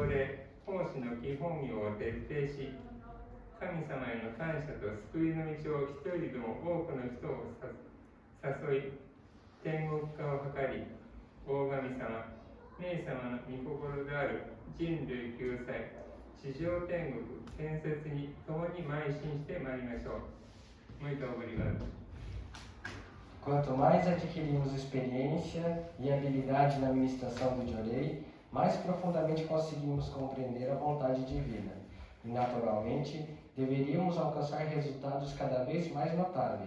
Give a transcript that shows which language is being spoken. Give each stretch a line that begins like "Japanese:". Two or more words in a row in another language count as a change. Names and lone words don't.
Japanese: 例、奉仕の基本業を徹底し、神様への感謝と救いの道を一人でも多くの人を誘い、天国化を図り、大神様、冥様の御心である人類救済、地上天国建設に共に邁進してまいりましょう。
Portuguese: Muito obrigado. Quanto mais adquirimos experiência e habilidade na administração do Jorei, mais profundamente conseguimos compreender a vontade divina. E, naturalmente, deveríamos alcançar resultados cada vez mais notáveis.